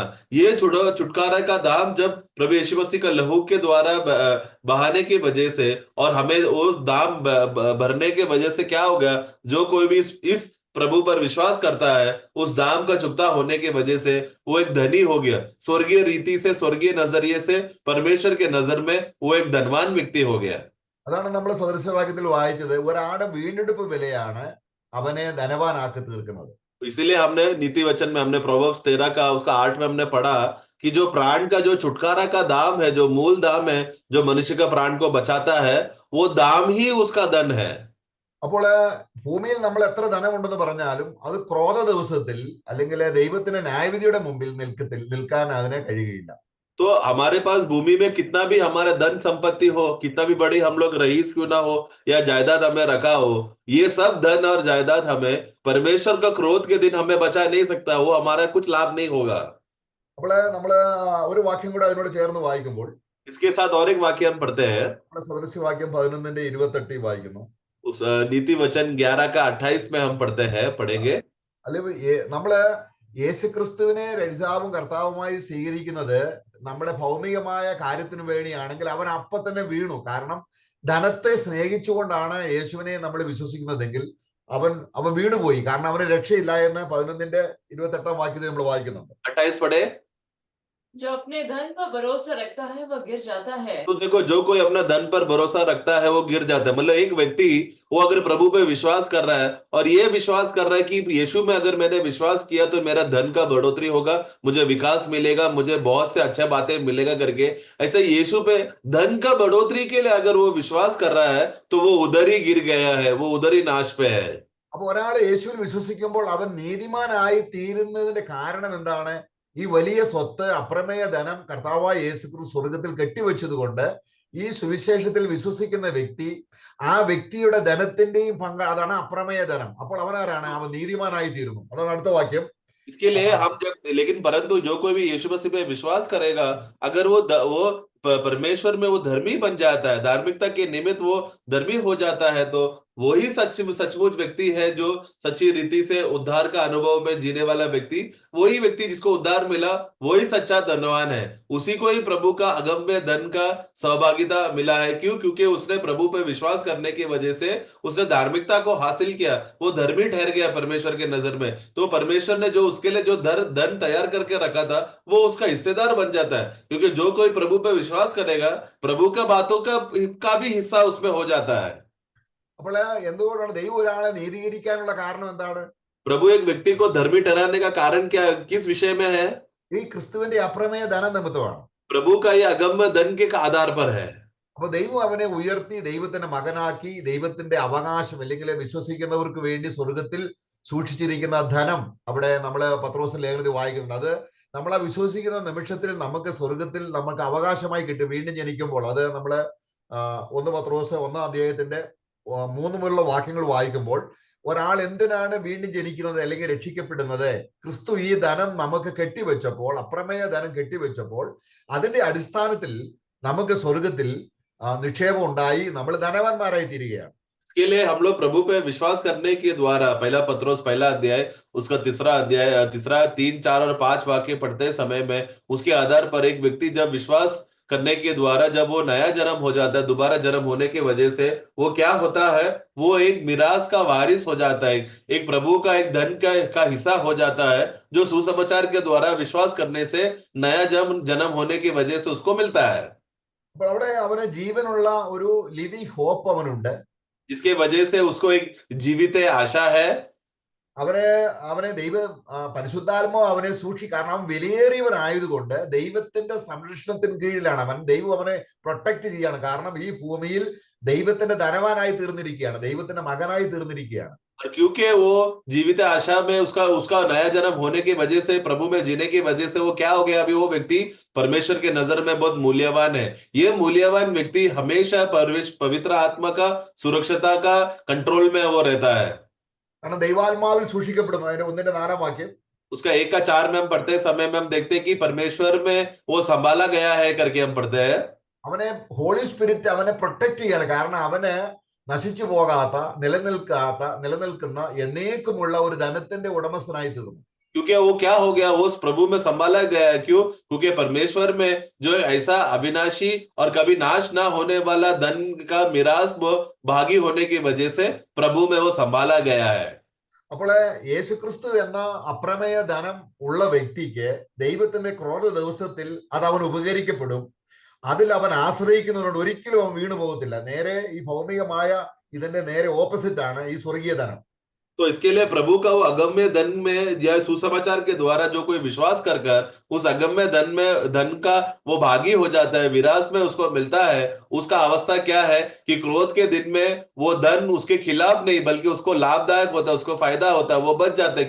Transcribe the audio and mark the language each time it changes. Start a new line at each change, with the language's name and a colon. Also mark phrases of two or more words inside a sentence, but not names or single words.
Hindi: ये छुटकारा का दाम जब प्रभु यीशु मसीह का लहू के द्वारा बहाने की वजह से और हमें वो दाम भरने के वजह से क्या हो गया, जो कोई भी इस प्रभु पर विश्वास करता है उस दाम का चुकता होने की वजह से वो एक धनी हो गया. स्वर्गीय रीति से, स्वर्गीय नजरिए से परमेश्वर के नजर में वो एक धनवान व्यक्ति हो गया.
Malayalam: അതാണ് നമ്മൾ സദൃശവാക്യത്തിൽ വായിച്ചത്. ഒരാളുടെ വീണ്ടെടുപ്പ് വിലയാണ് അവനെ ധനവാനാക്കി തീർക്കുന്നത്.
Hindi: इसीलिए हमने नीति वचन में हमने प्रोवर्ब्स 13 का उसका 8 में हमने पढ़ा कि जो प्राण का जो छुटकारा का दाम है, जो मूल दाम है, जो मनुष्य का प्राण को बचाता है, वो दाम ही उसका धन है.
Malayalam: അപ്പോൾ ഭൂമിയിൽ നമ്മൾ എത്ര ധനമുണ്ടെന്ന് പറഞ്ഞാലും അത് ക്രോധ ദിവസത്തിൽ അല്ലെങ്കിൽ ദൈവത്തിന്റെ ന്യായവിധിയുടെ മുമ്പിൽ നിൽക്കാൻ അതിനെ കഴിയുകയില്ല.
Hindi: तो हमारे पास भूमि में कितना भी हमारा धन संपत्ति हो, कितना भी बड़ी हम लोग रईस क्यों ना हो या जायदाद हमें रखा हो, ये सब धन और जायदाद हमें परमेश्वर का क्रोध के दिन हमें बचा नहीं सकता. वो हमारा कुछ लाभ नहीं होगा.
Malayalam: അപ്പോൾ നമ്മള് ഒരു വാക്യം കൂടെ അതിനോട് ചേർന്ന് വായിക്കുമ്പോൾ
Hindi: इसके साथ और एक वाक्य हम पढ़ते हैं.
Malayalam: നമ്മുടെ സദൃശവാക്യം 11:28 വായിക്കുന്നു.
Hindi: उस नीति वचन 11 का 28 में हम पढ़ेंगे.
Malayalam: അല്ലെങ്കിൽ നമ്മള് യേശുക്രിസ്തുവിനെ രക്ഷിതാവും കർത്താവുമായി സ്വീകരിക്കുന്നത് നമ്മുടെ ഭൗമികമായ കാര്യത്തിന് വേണ്ടിയാണെങ്കിൽ അവൻ അപ്പൊ തന്നെ വീണു. കാരണം ധനത്തെ സ്നേഹിച്ചുകൊണ്ടാണ് യേശുവിനെ നമ്മൾ വിശ്വസിക്കുന്നതെങ്കിൽ അവൻ വീണുപോയി. കാരണം അവന് രക്ഷയില്ല എന്ന് 11:28 വാക്യത്തിൽ നമ്മൾ വായിക്കുന്നുണ്ട്.
Hindi: 28 पढ़े. जो अपने धन पर भरोसा रखता है वह गिर जाता है. तो देखो, जो कोई अपना धन पर भरोसा रखता है वो गिर जाता है. मतलब एक व्यक्ति वो अगर प्रभु पे विश्वास कर रहा है और ये विश्वास कर रहा है कि यीशु में अगर मैंने विश्वास किया तो मेरा धन का बढ़ोतरी होगा, मुझे विकास मिलेगा, मुझे बहुत से अच्छे बातें मिलेगा करके, ऐसे यीशु पे धन का बढ़ोतरी के लिए अगर वो विश्वास कर रहा है तो वो उधर ही गिर गया है, वो उधर ही नाश पे है.
Malayalam: അപ്പൊ ഒരാൾ യേശുവിൽ വിശ്വസിക്കുമ്പോൾ അവൻ നീതിമാനായി തീരുന്നതിന്റെ കാരണം എന്താണ്? ഈ വലിയ സ്വത്ത്, അപ്രമേയ ധനം കർത്താവായ യേശുക്രിസ്തു സ്വർഗത്തിൽ കെട്ടിവെച്ചത് കൊണ്ട് ഈ സുവിശേഷത്തിൽ വിശ്വസിക്കുന്ന വ്യക്തി, ആ വ്യക്തിയുടെ ധനത്തിന്റെയും പങ്ക്, അതാണ് അപ്രമേയ ധനം. അപ്പോൾ അവനാരാണ്? അവൻ നീതിമാനായി തീരുന്നു. അതാണ് അടുത്ത വാക്യം.
Hindi: इसके लिए हम जब, लेकिन परंतु जो कोई भी यीशु मसीह पे विश्वास करेगा, अगर वो परमेश्वर में वो धर्मी बन जाता है, धार्मिकता के निमित्त वो धर्मी हो जाता है, तो वही सचमुच व्यक्ति है जो सच्ची रीति से उद्धार का अनुभव में जीने वाला व्यक्ति, वही व्यक्ति जिसको उद्धार मिला, वही सच्चा धनवान है. उसी को ही प्रभु का अगम्य धन का सहभागिता मिला है. क्यों? क्योंकि उसने प्रभु पे विश्वास करने की वजह से उसने धार्मिकता को हासिल किया, वो धर्मी ठहर गया परमेश्वर के नजर में. तो परमेश्वर ने जो उसके लिए जो धन तैयार करके रखा था वो उसका हिस्सेदार बन जाता है. क्योंकि जो कोई प्रभु पे विश्वास करेगा, प्रभु का बातों का भी हिस्सा उसमें हो जाता है.
Malayalam: അപ്പോൾ എന്തുകൊണ്ടാണ് ദൈവം ഒരാളെ നീതീകരിക്കാനുള്ള കാരണം എന്താണ്?
Hindi: प्रभु एक व्यक्ति को धर्मी ठहराने का कारण क्या, किस विषय में है?
Malayalam: ഈ ക്രിസ്തുവിന്റെ അപ്രമേയ ധന നിമിത്തമാണ്.
Hindi: प्रभु का ये अगम्य धन के आधार पर है.
Malayalam: അപ്പൊ ദൈവം അവനെ ഉയർത്തി ദൈവത്തിന്റെ മകനാക്കി ദൈവത്തിന്റെ അവകാശം, അല്ലെങ്കിൽ വിശ്വസിക്കുന്നവർക്ക് വേണ്ടി സ്വർഗത്തിൽ സൂക്ഷിച്ചിരിക്കുന്ന ധനം അവിടെ നമ്മള് പത്രോസിന്റെ ലേഖനത്തിൽ വായിക്കുന്നുണ്ട്. അത് നമ്മളെ വിശ്വസിക്കുന്ന നിമിഷത്തിൽ നമുക്ക് സ്വർഗത്തിൽ നമുക്ക് അവകാശമായി കിട്ടും വീണ്ടും ജനിക്കുമ്പോൾ. അത് നമ്മള് ഒന്ന് പത്രോസ് 1-ാം അധ്യായത്തിന്റെ 3 മുതലുള്ള വാക്യങ്ങൾ വായിക്കുമ്പോൾ ഒരാൾ എന്തിനാണ് വീണ്ടും ജനിക്കുന്നത് അല്ലെങ്കിൽ രക്ഷിക്കപ്പെടുന്നത്? ക്രിസ്തു ഈ ധനം നമുക്ക് കെട്ടിവെച്ചപ്പോൾ, അപ്രമേയ ധനം കെട്ടിവെച്ചപ്പോൾ അതിന്റെ അടിസ്ഥാനത്തിൽ നമുക്ക് സ്വർഗത്തിൽ നിക്ഷേപം ഉണ്ടായി, നമ്മൾ ധനവാന്മാരായി തീരുകയാണ്.
Hindi: इसके लिए हम लोग प्रभु पे विश्वास करने के द्वारा पहला पत्रोस पहला अध्याय उसका तीसरा 3, 4 और 5 वाक्य पढ़ते समय में उसके आधार पर एक व्यक्ति जब विश्वास करने के द्वारा जब वो नया जन्म हो जाता है, दोबारा जन्म होने की वजह से वो क्या होता है, वो एक मिरास का वारिस हो जाता है, एक प्रभु का एक धन का हिस्सा हो जाता है, जो सुसमाचार के द्वारा विश्वास करने से नया जन्म होने की वजह से उसको मिलता है.
Malayalam: അപ്പോൾ അവിടെ അവന് ജീവനുള്ള ഒരു
English: living hope
Malayalam: അവനുണ്ട്.
Hindi: जिसके वजह से उसको एक जीवित आशा है.
Malayalam: അവനെ പരിശുദ്ധാത്മാവ് അവനെ കാരണം അവൻ വിലയേറിയവനായതുകൊണ്ട് ദൈവത്തിന്റെ സംരക്ഷണത്തിന് കീഴിലാണ് അവൻ. ദൈവം അവനെ പ്രൊട്ടക്ട് ചെയ്യാണ്. കാരണം ഈ ഭൂമിയിൽ ദൈവത്തിന്റെ ധനവാനായി തീർന്നിരിക്കുകയാണ്, ദൈവത്തിന്റെ മകനായി തീർന്നിരിക്കുകയാണ്.
Hindi: और क्योंकि वो जीवित आशा में उसका नया जन्म होने की वजह से, प्रभु में जीने की वजह से वो क्या हो गया, अभी वो व्यक्ति परमेश्वर के नजर में बहुत मूल्यवान है. ये मूल्यवान व्यक्ति हमेशा पवित्र आत्मा का सुरक्षता का कंट्रोल में वो रहता है.
Malayalam: കാരണം ദൈവാത്മാവിൽ സൂക്ഷിക്കപ്പെടുന്നു. അതിന്റെ 1-ന്റെ 4-ാം വാക്യം
Hindi: उसका 1-4 में हम पढ़ते समय में हम देखते हैं कि परमेश्वर में वो संभाला गया है करके हम पढ़ते हैं.
Malayalam: അവനെ
English: Holy Spirit
Malayalam: അവനെ പ്രൊട്ടക്ട് ചെയ്യാണ്. കാരണം അവന് നശിച്ചു പോകാത്ത, നിലനിൽക്കുന്ന എന്നേക്കുമുള്ള ഒരു ധനത്തിന്റെ ഉടമസ്ഥനായി തീർന്നു.
Hindi: क्योंकि वो क्या हो गया, वो उस प्रभु में संभाला गया है. क्यों? क्योंकि परमेश्वर में जो ऐसा अविनाशी और कभी नाश ना होने वाला धन का मिरास भागी होने की वजह से प्रभु में वो संभाला गया है.
Malayalam: അപ്പോൾ യേശുക്രിസ്തു എന്ന അപ്രമേയ ധനം ഉള്ള വ്യക്തിക്ക് ദൈവത്തിന്റെ ക്രോധ ദിവസത്തിൽ അത് അവൻ ഉപകരിക്കപ്പെടും. അതിൽ അവൻ ആശ്രയിക്കുന്നതുകൊണ്ട് ഒരിക്കലും അവൻ വീണു പോകത്തില്ല. നേരെ ഈ ഭൗമികമായ ഇതിന്റെ നേരെ ഓപ്പോസിറ്റ് ആണ് ഈ സ്വർഗീയ ധനം.
Hindi: तो इसके लिए प्रभु का वो अगम्य धन में या सुसमाचार के द्वारा जो कोई विश्वास कर उस अगम्य धन का वो भागी हो जाता है, विरास में उसको मिलता है. उसका अवस्था क्या है कि क्रोध के दिन में वो धन उसके खिलाफ नहीं बल्कि उसको लाभदायक होता है, उसको फायदा होता है, वो बच जाता है.